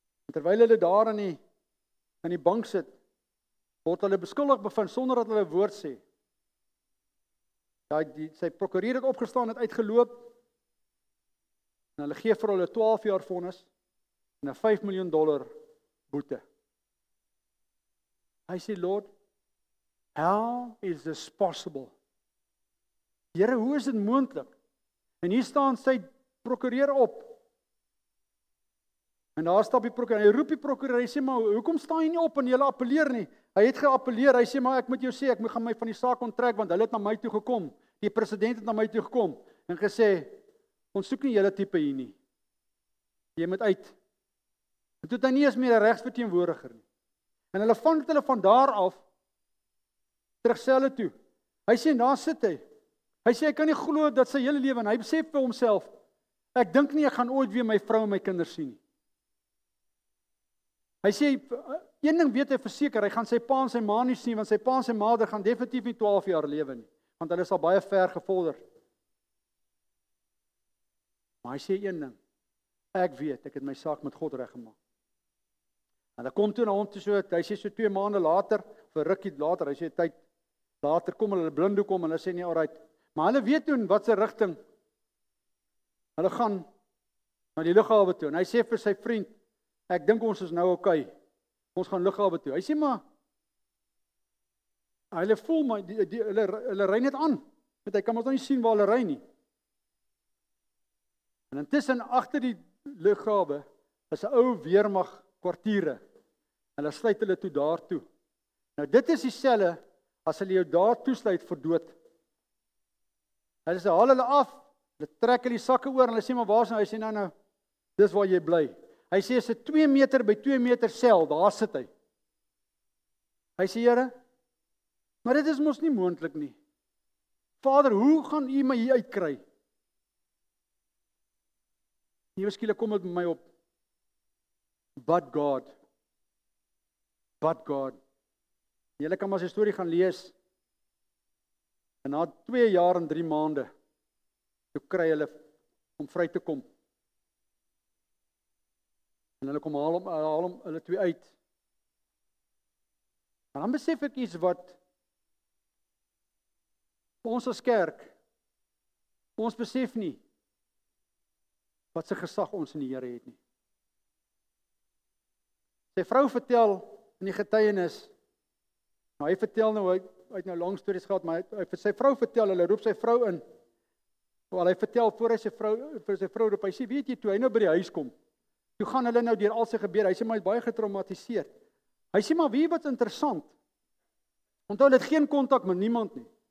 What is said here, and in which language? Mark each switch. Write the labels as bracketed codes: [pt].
[af] Terwyl hulle daar in die bank sit, word hulle beskuldig bevind sonder dat hulle 'n woord sê. Sy prokureur het opgestaan, het uitgeloop, en hulle gee vir hulle 12 jaar vonnis en 'n $5 miljoen boete. Hy sê, [en] Lord, how is this possible? [af] Here, hoe is dit moontlik? En hier staan sy prokureur op. En daar stap die prokureur, hy roep die prokureur, hy sê, maar hoekom staan jy nie op en jy appeleer nie? Hy het geappeleer, hy sê, maar ek moet jou sê, ek gaan my van die saak onttrek, want hulle het na my toe gekom. Die president het na my toe gekom, en gesê, ons soek nie julle tipe hier nie. Jy moet uit. En toe het hy nie eens meer 'n regsverteenwoordiger nie. En hulle vang hulle van daar af, terug selle toe. Hy sê, daar sit hy. Hy sê, ek kan nie glo dat sy hele lewe, en hy besef vir homself, ek dink nie, ek gaan ooit weer my vrou en my kinders sien nie. Hy sê, een ding weet hy verseker, hy gaan sy pa en sy ma nie sien, want sy pa en sy ma gaan definitief nie 12 jaar lewe nie, want hulle is al baie ver gevorder. Maar hy sê een ding, ek weet, ek het my saak met God reggemaak. En hy kom toe na hom toe so, hy sê so 2 maande later, vir rukkie later, hy sê tyd later kom hulle blind kom, en hulle sê nie, alright, maar hulle weet toen wat se rigting, hulle gaan na die lughawe toe, en hy sê vir sy vriend, ek dink ons is nou okay. Ons gaan lughawe toe. Hy sê maar, hulle voel maar, hulle ry net aan. Want hy kan ons nou nie sien waar hulle ry nie. En intussen agter die lughawe is 'n ou weermag kwartiere. Hulle sluit hulle toe daartoe. Nou dit is dieselfde as hulle jou daar toesluit vir dood. Hulle sê haal hulle af, hulle trek hulle die sakke oor en hulle sê maar waar is nou? Hy sê nou, dis waar jy bly. Hy sê, is 'n 2 meter by 2 meter sel, daar sit hy. Hy sê, Here, maar dit is mos nie moontlik nie. Vader, hoe gaan U my hier uitkry? Ewe skielik kom dit met my op. [en] But God. [af] Julle kan maar sy storie gaan lees. En na 2 jaar en 3 maande, toe kry hulle om vry te kom. En hulle kom haal hom hulle twee uit. En dan besef ek iets wat ons as kerk, ons besef nie wat se gesag ons in die Here het nie. Sy vrou vertel in die getuienis, nou hy vertel nou, hy het nou lang stories gehad, maar sy vrou vertel, hulle roep sy vrou in, wel hy vertel voor hy vir sy vrou roep, hy sê, weet jy, toe hy nou by die huis kom, toe gaan hulle nou deur al sy gebeur, hy sê, maar hy is baie getraumatiseerd. Hy sê maar wie wat interessant. Onthou hulle het geen kontak met niemand nie.